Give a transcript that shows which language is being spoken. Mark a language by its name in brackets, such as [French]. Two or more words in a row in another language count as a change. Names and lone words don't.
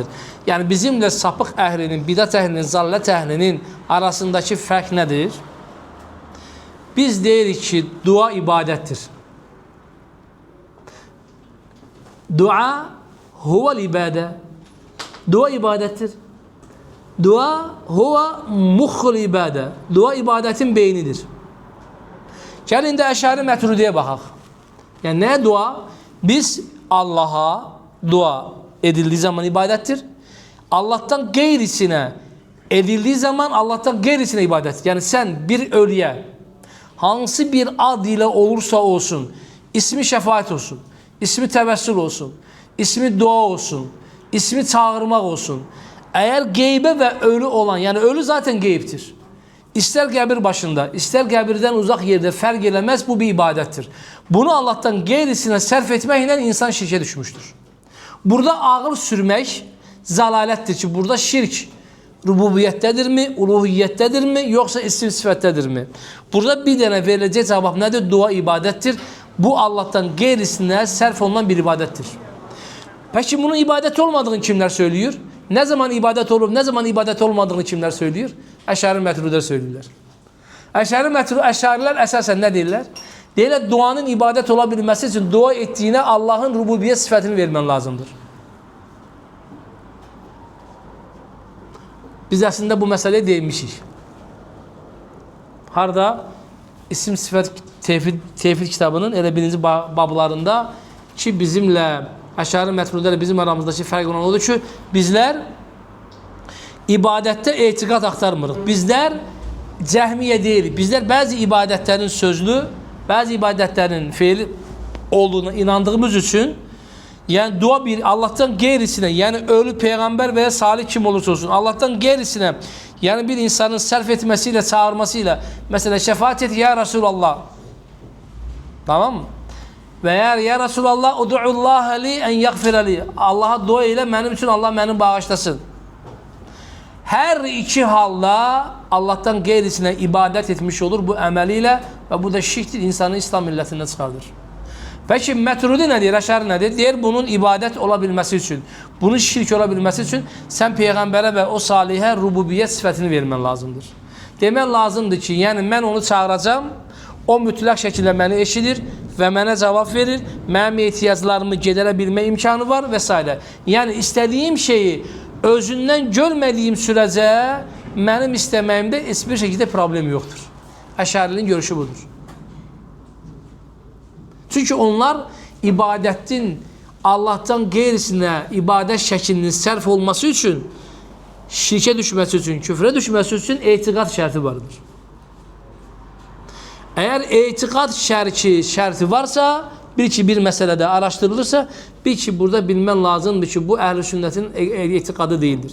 [Turkish] Yani bizimle sapık ehlinin, bidat ehlinin, zallet ehlinin arasındaki fərq nedir? [Azerbaijani] Biz deyirik ki dua ibadettir. [Arabic] دعاء هو العبادة. [Turkish] Dua ibadettir. [Arabic] دعاء هو مخ العبادة. [Azerbaijani] Dua ibadetin beynidir. Gəlin də Əşari Məturidiyə baxaq. Yəni nə dua? Biz Allaha dua edildiyi zaman ibadettir. [Turkish] Allah'tan gayrisine edildiği zaman Allah'tan gayrisine ibadet. Yani sen bir ölüye hangi bir ad ile olursa olsun, ismi şefaat olsun, ismi tevessül olsun, ismi dua olsun, ismi çağırmak olsun. Eğer geybe ve ölü olan, yani ölü zaten geyiptir. [Azerbaijani] İster qəbir başında, ister qəbirdən uzaq yerde fərq eləməz, bu bir ibadettir. Bunu Allah'tan gayrisine sərf etməklə insan şirkə düşmüştür. Burada ağıl sürmək zəlalətdir ki, burada şirk rububiyyətdədirmi, uluhiyyətdədirmi, yoxsa isim sifətdədirmi? Burada bir dənə veriləcək cavab nədir? Dua ibadətdir. Bu Allah'tan qeyrisinə sərf olunan bir ibadətdir. [Turkish] Peki bunun ibadət olmadığını kimlər söylüyor? Ne zaman ibadet olup ne zaman ibadet olmadığını kimlər söylüyor? Əşari Məturidilər söylüyorlar. [Azerbaijani] Əşarilər əsasən nə deyirlər? Deyirlər, [Turkish] duanın ibadet olabilmesi için dua ettiğine Allah'ın rububiyyət sifətini vermen lazımdır. [Azerbaijani] Biz əslində bu məsələyə deymişik. Harada? İsim sifət tevhid kitabının elə birinci bablarında ki, bizimlə Əşari Məturidilərlə bizim aramızdakı fərq olan odur ki, bizlər ibadətdə etiqad axtarmırıq. Bizlər cəhmiyə deyilik. Bizlər bəzi ibadətlərin sözlü, bəzi ibadətlərin feili olduğuna inandığımız üçün, [Turkish] yəni dua bir Allah'tan geyrisine, yani ölü peygamber veya salih kim olursa olsun, Allah'tan geyrisine, yani bir insanın sərf etmesiyle, çağırmasıyla, mesela şefaat et [Arabic] يا رسول الله, [Turkish] tamam mı? Veya [Arabic] يا رسول الله ادع الله لي أن يغفر لي, [Turkish] Allah'a dua ile benim için Allah beni bağışlasın. Her iki halda Allah'tan geyrisine ibadet etmiş olur bu əməliyle ve bu da şirktir, insanı İslam milletinden çıkardır. Peki Məturidi ne diyor? Əşari ne diyor? Deyir bunun ibadet olabilmesi için, bunun şirk olabilmesi için sen peygambere ve o salihə rububiyyət sifətini vermen lazımdır. Demen lazımdır ki, yani ben onu çağıracağım, [Azerbaijani] o mütləq şəkildə məni eşidir və mənə cavab verir, mənim ehtiyaclarımı gedərə bilmə imkanı var və s. Yani istədiyim şeyi özündən görmədiyim sürəcə mənim istəməyimdə heç bir şəkildə problem yoxdur. Əşarinin görüşü budur. [Turkish] Çünkü onlar ibadetin Allah'tan geyrisine ibadet şeklinin sərf olması için, şirke düşmesi için, küfre düşmesi için etiqad şərti vardır. Eğer etiqad şərti varsa, bir meselede araştırılırsa, burada bilmen lazımdır ki bu ehl-i sünnetin etiqadı değildir.